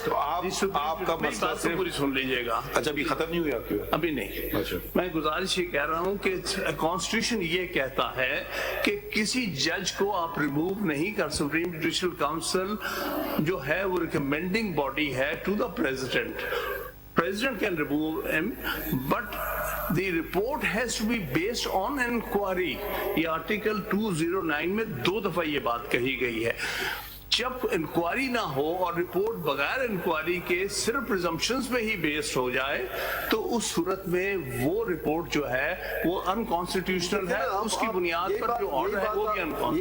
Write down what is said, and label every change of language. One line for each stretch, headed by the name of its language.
Urdu: آپ کا مسئلہ صرف پوری سن لیجیے گا. اچھا ابھی ختم نہیں ہوا؟ ابھی نہیں. میں گزارش یہ کہہ رہا ہوں کہ کانسٹیٹیوشن یہ کہتا ہے کہ کسی جج کو آپ ریموو نہیں کر. سپریم جوڈیشل کاؤنسل جو ہے وہ ریکمینڈنگ باڈی
English: authority
Urdu: ہے
English: to the president. President can remove him, but the report has to be based on an inquiry.
Urdu: یہ آرٹیکل 209 میں 2 دفعہ یہ بات کہی گئی ہے. جب انکوائری نہ ہو اور رپورٹ بغیر انکوائری کے صرف پریزمپشنز پہ ہی بیسڈ ہو جائے تو اس صورت میں وہ رپورٹ جو ہے وہ انکانسٹیٹیوشنل ہے. اس کی بنیاد پر جو آرڈر ہے وہ بھی انکانسٹیٹیوشنل.